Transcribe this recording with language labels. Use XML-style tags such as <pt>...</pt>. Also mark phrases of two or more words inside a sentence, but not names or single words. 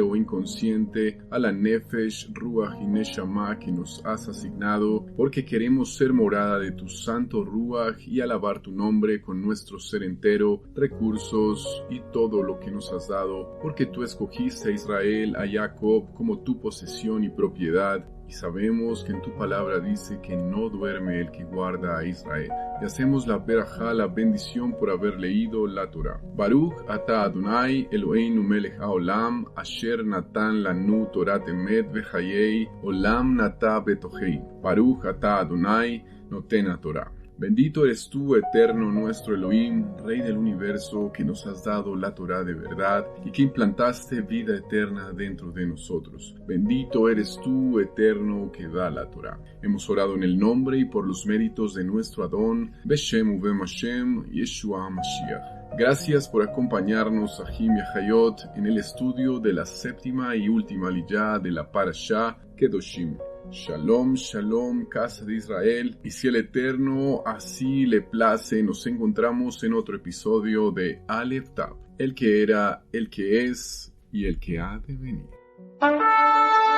<es>o inconsciente a la Nefesh, Ruach y Neshama que nos has asignado, porque queremos ser morada de tus santo Ruach y alabar tu nombre con nuestro ser entero, recursos y todo lo que nos has dado, porque tú escogiste a Israel, a Jacob, como tu posesión y propiedad, y sabemos que en tu palabra dice que no duerme el que guarda a Israel. Y hacemos la berajá, la bendición por haber leído la Torah.</es> <he>ברוך אתה אדוני אלוהינו מלך העולם, אשר נתן לנו תורת אמת וחיי, עולם נטע בתוכנו. ברוך אתה אדוני נותן התורה.</he> <es>Bendito eres tú, eterno nuestro Elohim, Rey del universo, que nos has dado la Torah de verdad y que implantaste vida eterna dentro de nosotros. Bendito eres tú, eterno, que da la Torah. Hemos orado en el nombre y por los méritos de nuestro Adón,</es> <he>בשם ובעם השם, ישוע משיח.</he> <es>Gracias por acompañarnos, Ahim y Ahayot, en el estudio de la séptima y última liyá de la Parashá Kedoshim.</es> <he>שלום, שלום,</he> <es>casa de Israel, y si el Eterno así le place, nos encontramos en otro episodio de Aleph Tav, el que era, el que es y el que ha de venir.</es>